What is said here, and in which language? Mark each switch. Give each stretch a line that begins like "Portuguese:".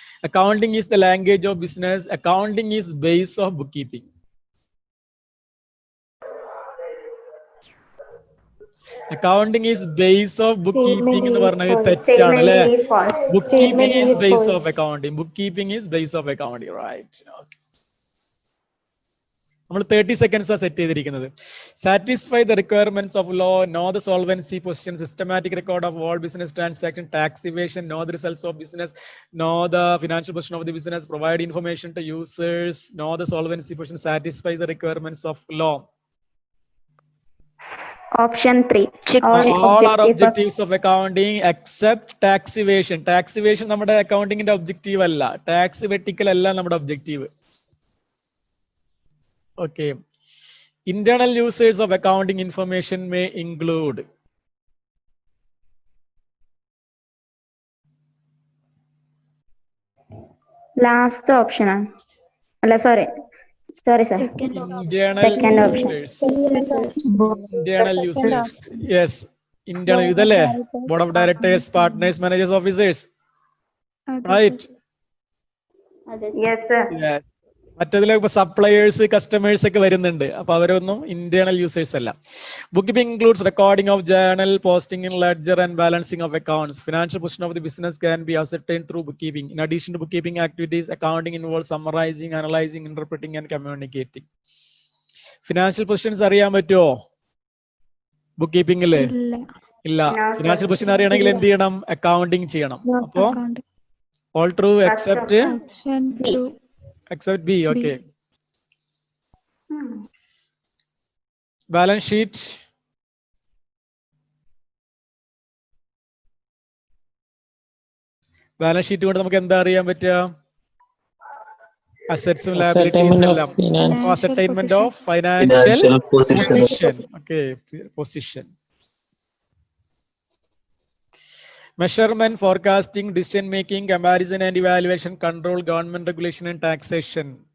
English: Accounting is the language of business. Accounting is base of bookkeeping. Accounting is base of bookkeeping
Malayalam: എന്ന് പറഞ്ഞാൽ തെറ്റാണ് അല്ലേ?
English: Statement is false. Bookkeeping is base of accounting. Bookkeeping is base of accounting, right? Okay.
Malayalam: നമ്മൾ 30 seconds ആ set ചെയ്തിരിക്കുന്നത്.
English: Satisfy the requirements of law, know the solvency position, systematic record of all business transaction, tax evasion, know the results of business, know the financial position of the business, provide information to users, know the solvency position, satisfy the requirements of law. Option 3. All are objectives of accounting except tax evasion. Tax evasion
Malayalam: നമ്മുടെ അക്കൗണ്ടിങ്ങിന്റെ objective അല്ല. Tax Vettikkal അല്ല നമ്മുടെ objective.
English: Okay. Internal users of accounting information may include Last option. Sorry, sir. internal users. Internal users. Yes. Internal. ഇതല്ലേ board of directors, partners, managers, officers. Right. Yes, sir. Yes.
Malayalam: മറ്റേതിലൊക്കെ suppliers customers ഒക്കെ വരുന്നുണ്ട്. അപ്പൊ അവരൊന്നും internal users അല്ല.
English: Bookkeeping includes recording of journal, posting in ledger and balancing of accounts. Financial position of the business can be ascertained through bookkeeping. In addition to bookkeeping activities, accounting involve summarising, analysing, interpreting and communicating.
Malayalam: Financial positions അറിയാൻ പറ്റുമോ book കീപ്പിംഗില്? ഇല്ല. Financial position അറിയണമെങ്കിൽ എന്ത് ചെയ്യണം? Accounting ചെയ്യണം.
English: അപ്പോ all true except B. Okay. Balance sheet.
Malayalam: Balance sheet കൊണ്ട് നമുക്ക് എന്താ അറിയാൻ പറ്റുക? അസറ്റ്സും ലയബിലിറ്റീസും എല്ലാം.
English: Ascertainment of financial position. Okay, position. Measurement, forecasting, decision making, comparison and evaluation, control, government regulation and taxation.